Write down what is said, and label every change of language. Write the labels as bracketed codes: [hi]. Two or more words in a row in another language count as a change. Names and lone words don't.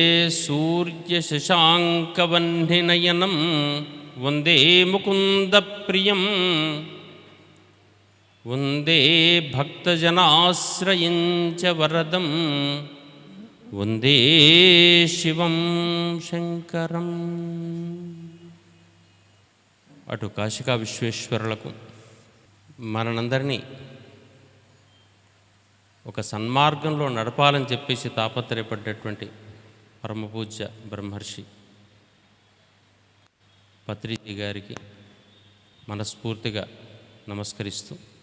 [sa] सूर्यशशाङ्कवह्निनयनं वंदे मुकुन्दप्रियं वंदे भक्तजनाश्रयं च वरदं वंदे शिवं शंकरं। [te] అటు కాశికా విశ్వేశ్వరులకు మనందరినీ ఒక సన్మార్గంలో నడపాలని చెప్పేసి తాపత్రయపడ్డటువంటి పరమపూజ్య బ్రహ్మర్షి పత్రిజీ గారికి మనస్ఫూర్తిగా నమస్కరిస్తూ